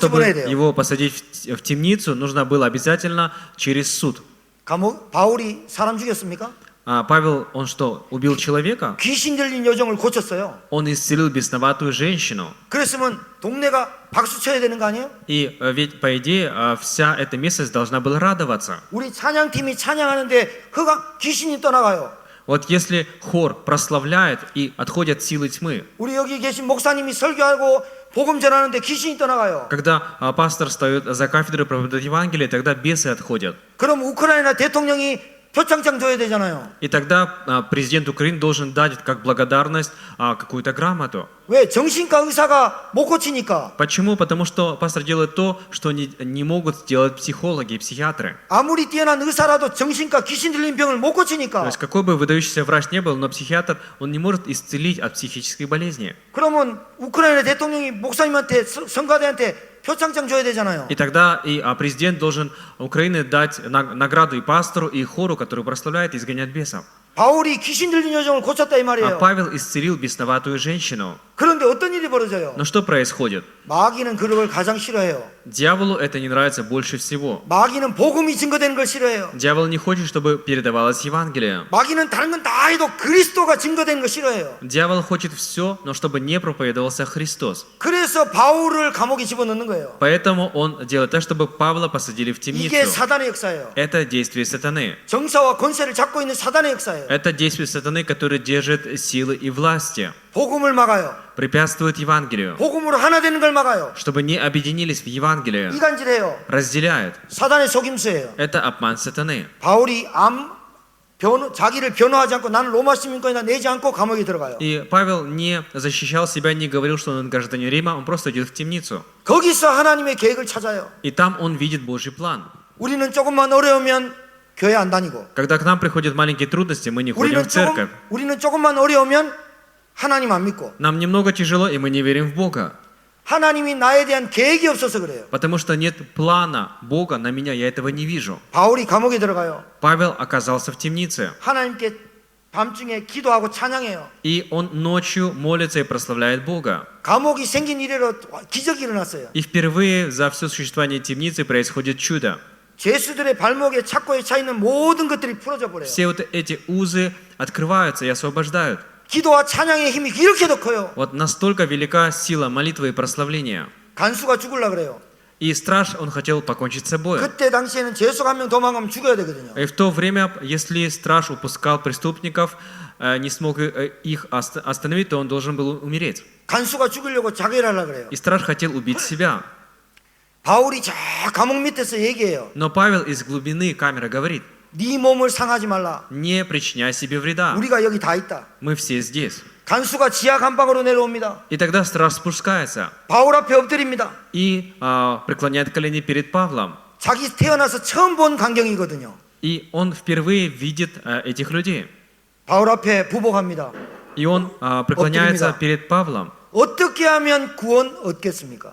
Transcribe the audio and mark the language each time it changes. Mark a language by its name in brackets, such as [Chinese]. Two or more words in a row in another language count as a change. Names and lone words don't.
[Korean] 감옥에 집어넣어야 [Russian] чтобы [Korean] 돼요. [Russian] его посадить в темницу, нужно было обязательно через суд. [Korean] 바울이 사람 죽였습니까? [Russian] А Павел, он что, убил человека? [Korean] 귀신 들린 여종을 고쳤어요. [Russian] Он исцелил бесноватую женщину. [Korean] 그랬으면 동네가 박수 쳐야 되는 거 아니에요? [Russian] И ведь, по идее, вся эта местность должна была радоваться. [Korean] 우리 찬양팀이 찬양하는데 귀신이 떠나가요. [Russian] Вот если хор прославляет и отходят силы тьмы, [Korean] 우리 여기 계신 목사님이 설교하고 복음 전하는데 귀신이 떠나가요. [Russian] когда пастор встает за кафедрой и проповедует Евангелие, тогда бесы отходят. [Korean] 그럼 우크라이나 대통령이 표창장 줘야 되잖아요. [Russian] И тогда президент Украины должен дать как благодарность какую-то грамоту. [Korean] 왜? 정신과 의사가 못 고치니까. [Russian] Почему? Потому что пастор делает то, что не могут сделать психологи и психиатры. [Korean] 아무리 뛰어난 의사라도 정신과 귀신 들린 병을 못 [Russian] То [Korean] 고치니까. [Russian] есть какой бы выдающийся врач не был, но психиатр, он не может исцелить от психической болезни. [Korean] 그러면 우크라이나 대통령이 목사님한테 성가대한테 표창장 줘야 되잖아요. [Russian] И тогда президент должен Украины дать награду и пастору, и хору, который прославляет и изгоняет бесов. [Korean] 바울이 귀신 들린 여종을 고쳤다 이 [Russian] А [Korean] 말이에요. [Russian] Павел исцелил бесноватую женщину. [Korean] 그런데 어떤 일이 벌어져요? [Russian] Но что происходит? [Korean] 마귀는 그걸 가장 싫어해요. [Russian] Дьяволу это не нравится больше всего. [Korean] 마귀는 복음이 증거되는 걸 싫어해요. [Russian] Дьявол не хочет, чтобы передавалось Евангелие. [Korean] 마귀는 다른 건 다 해도 그리스도가 증거되는 걸 싫어해요. [Russian] Дьявол хочет все, но чтобы не проповедовался Христос. [Korean] 그래서 바울을 감옥에 집어넣는 거예요. [Russian] Поэтому он делает так, чтобы Павла посадили в [Korean] 이게 [Russian] темницу. [Korean] 사단의 역사예요. [Russian] Это действие сатаны. [Korean] 정사와 권세를 잡고 있는 사단의 역사예요. [Russian] Это действие сатаны, который держит силы и власти. [Korean] 복음을 막아요. [Russian] Препятствует Евангелию. [Korean] 복음으로 하나 되는 걸 막아요. [Russian] Чтобы не объединились в Евангелие. [Korean] 이간질해요. [Russian] Разделяет. [Korean] 사단의 속임수예요. [Russian] Это обман сатаны. [Korean] 바울이 자기를 변호하지 않고 나는 로마 시민권이다 내지 않고 감옥에 들어가요. [Russian] И Павел не защищал себя, не говорил, что он гражданин Рима, он просто идет в темницу. [Korean] 거기서 하나님의 계획을 찾아요. [Russian] И там он видит Божий план. [Korean] 우리는 조금만 어려우면 교회 안 다니고 [Russian] Когда к нам приходят маленькие трудности, мы не ходим в церковь. [Korean] 우리는 조금만 어려우면 하나님 안 믿고 [Russian] Нам немного тяжело, и мы не верим в Бога. [Korean] 하나님이 나에 대한 계획이 없어서 그래요. [Russian] Потому что нет плана Бога на меня, я этого не вижу. [Korean] 바울이 감옥에 들어가요. [Russian] Павел оказался в темнице. [Korean] 하나님께 밤중에 기도하고 찬양해요. [Russian] И он ночью молится и прославляет Бога. [Korean] 감옥이 생긴 이래로 기적이 일어났어요. [Russian] И впервые за все существование темницы происходит чудо. [Korean] 죄수들의 발목에 착고에 차 있는 모든 것들이 풀어져 버려요. [Russian] Все вот эти узы открываются и освобождают. [Korean] 기도와 찬양의 힘이 이렇게도 커요. [Russian] Вот настолько велика сила молитвы и прославления. [Korean] 간수가 죽으려 그래요. [Russian] И страж, он хотел покончить с собой. [Korean] 그때 당시에는 죄수가 한 명 도망가면 죽어야 되거든요. [Russian] И в то время, если страж упускал преступников, не смог их остановить, то он должен был умереть. [Korean] 간수가 죽으려고 자결을 하려고 그래요. [Russian] И страж хотел убить себя. [Korean] 바울이 저 감옥 밑에서 얘기해요. [Russian] Но Павел из глубины камеры говорит: [Korean] 네 몸을 상하지 말라. [Russian] не причиняй себе вреда. [Korean] 우리가 여기 다 있다. [Russian] Мы все здесь. [Korean] 간수가 지하 감방으로 내려옵니다. [Russian] И тогда страж спускается [Korean] 바울 앞에 엎드립니다. [Russian] и преклоняет колени перед Павлом. [Korean] 자기 태어나서 처음 본 광경이거든요. [Russian] И он впервые видит этих людей. [Korean] 바울 앞에 부복합니다. [Russian] И он преклоняется [Korean] 엎드립니다. [Russian] перед Павлом. [Korean] 어떻게 하면 구원 얻겠습니까?